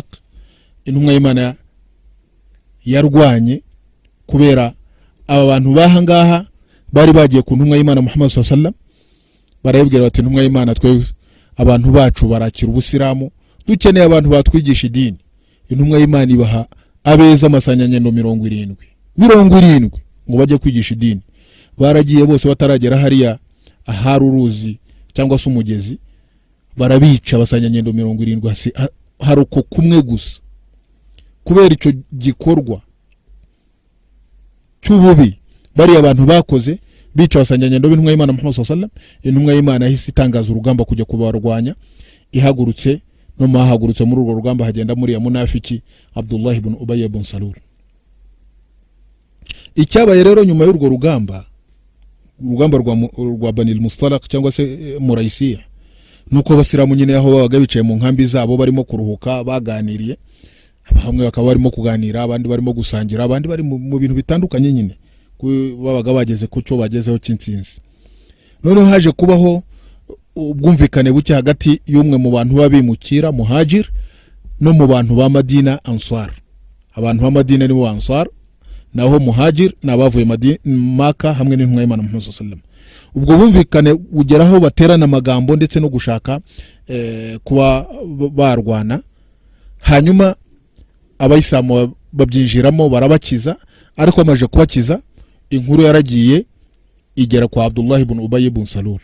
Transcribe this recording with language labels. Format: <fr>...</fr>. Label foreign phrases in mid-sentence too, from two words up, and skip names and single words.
<rw>Intumwa y'Imana yarwanye kubera aba bantu bahangaha bari bagiye ku ntumwa y'Imana Muhammad</rw> <ar>صلى الله عليه وسلم,</ar> <rw>barayibwira bati, intumwa y'Imana twe abantu bacu barakira ubusilamu, dukeneye abantu batwigisha idini. Intumwa y'Imana ibaha abeza amasanyanyendo 70 ngo bajye kwigisha idini. Baragiye bose bataragera hariya ahari uruzi cyangwa se umugezi, barabica abasanyanyendo 70 hari uko kumwe gusa. Kubera icyo gikorwa cy'ububi bari abantu bakoze, bica abasanyanyendo b'intumwa y'Imana Muhammad</rw> <ar>صلى الله عليه وسلم,</ar> <rw>intumwa y'Imana yahise itangaza urugamba kujya kubarwanya. Ihagurutse muri urwo rugamba hagenda muri ya munafiki Abdullah ibn Ubay ibn Salul. Icyabaye rero nyuma y'urwo rugamba rwa Banil Mustalaq cyangwa se Murayisiya, nuko abasilamu nyine aho babaga bicaye mu nkambi zabo barimo kuruhuka baganiriye, bamwe bakaba barimo kuganira, abandi barimo gusangira, abandi bari mu bintu bitandukanye nyine, babaga bageze ku cyo bagezeho cy'intsinzi. Noneho haje kubaho ubwumvikane buke hagati y'umwe mu bantu babimukira Muhajir no mu bantu ba Madina Ansar. Abantu ba Madina nibo Ansar, naho Muhajir nabavuye Maka hamwe n'intumwa y'Imana Muhammad</rw> <ar>صلى الله عليه وسلم.</ar> <rw>ubwo bumvikane bugeraho baterana amagambo ndetse no gushaka kuba barwana. Hanyuma abayisilamu babyinjiramo barabakiza, ariko bamaze kubakiza inkuru yaragiye igera kwa Abdullah ibn Ubay ibn Salul.</rw>